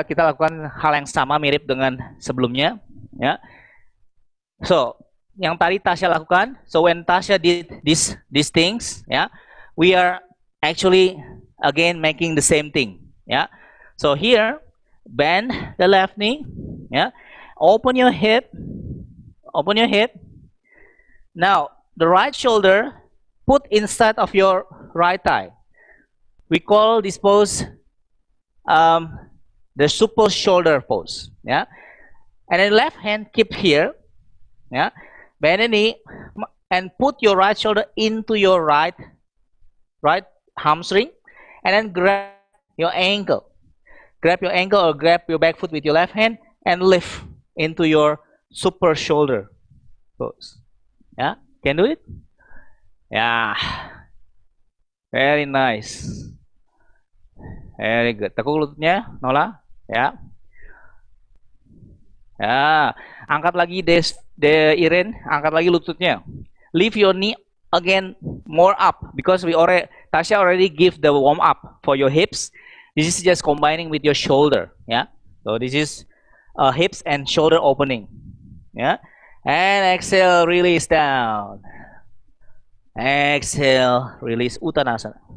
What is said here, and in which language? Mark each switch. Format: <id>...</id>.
<id>Kita lakukan hal yang sama mirip dengan sebelumnya, ya.</id> <en>So,</en> <id>yang tadi Tasya lakukan,</id> <en>so when Tasya did these things, ya, we are actually again making the same thing, ya. So here, bend the left knee, ya. Open your hip. Open your hip. Now, the right shoulder put inside of your right thigh. We call this pose the supple shoulder pose. Yeah. And then left hand keep here. Yeah. Bend the knee and put your right shoulder into your right hamstring, and then grab your ankle. Grab your ankle or grab your back foot with your left hand and lift into your super shoulder pose. Yeah, can do it? Yeah, very nice, very good.</en> <id>Tekuk lututnya, Nola. Ya, ya. Angkat lagi Iren, angkat lagi lututnya.</id> <en>Lift your knee again more up, because Tasya already give the warm up for your hips. This is just combining with your shoulder. Yeah, so this is hips and shoulder opening. Yeah, and exhale, release down. Exhale, release Uttanasana.</en>